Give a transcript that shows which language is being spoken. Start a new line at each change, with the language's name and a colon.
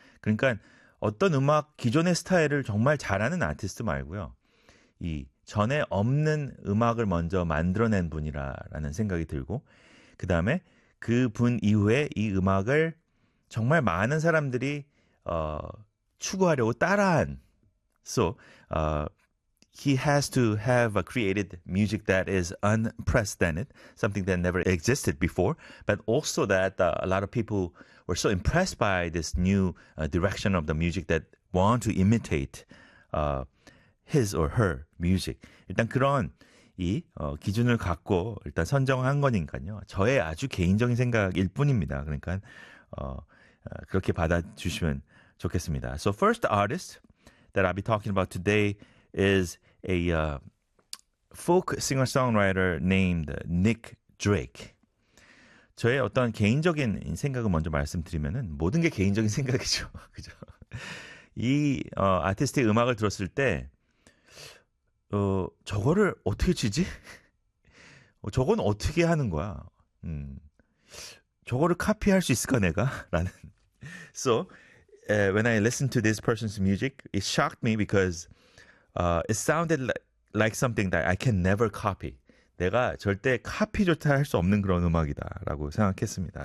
Korean: 그러니까 어떤 음악, 기존의 스타일을 정말 잘하는 아티스트 말고요. 이 전에 없는 음악을 먼저 만들어낸 분이라는 생각이 들고, 그 다음에 그 분 이후에 이 음악을 정말 많은 사람들이, 추구하려고 따라한.
English: So, he has to have created music that is unprecedented, something that never existed before, but also that a lot of people were so impressed by this new direction of the music that want to imitate his or her music.
Korean: 일단 그런 이 기준을 갖고 일단 선정한 거니까요. 저의 아주 개인적인 생각일 뿐입니다. 그러니까 그렇게 받아주시면 좋겠습니다.
English: So first artist that I'll be talking about today is a folk singer-songwriter named Nick Drake.
Korean: 저의 어떤 개인적인 생각을 먼저 말씀드리면은 모든 게 개인적인 생각이죠. 그죠? 이 아티스트의 음악을 들었을 때 저거를 어떻게 치지? 저건 어떻게 하는 거야? 저거를 카피할 수 있을까 내가? 라는.
English: So, when I listened to this person's music, it shocked me because it sounded like something that I can never copy.
Korean: 내가 절대 카피조차 할 수 없는 그런 음악이다라고 생각했습니다.